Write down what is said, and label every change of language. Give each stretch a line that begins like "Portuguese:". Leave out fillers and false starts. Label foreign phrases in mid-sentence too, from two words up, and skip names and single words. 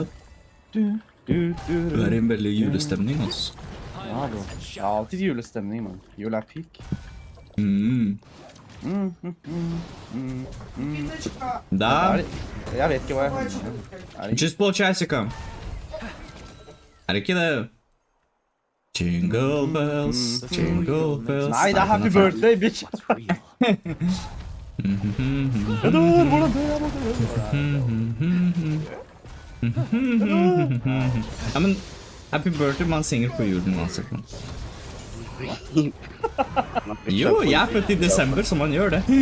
Norwegian: Du er i en veldig julestemning, altså. Ja, bro. Det er alltid julestemning, man. Jul er peak. Da? Jeg vet ikke hva jeg har.
English: Just ball Jessica.
Norwegian: Er det ikke det?
English: Jingle bells, jingle bells.
Norwegian: Nei, det er
English: happy birthday, bitch!
Norwegian: Jeg dør, hvordan dør jeg? Ja, men
English: happy birthday,
Norwegian: man synger på julen uansett. Jo, jeg er født i desember, så man gjør det.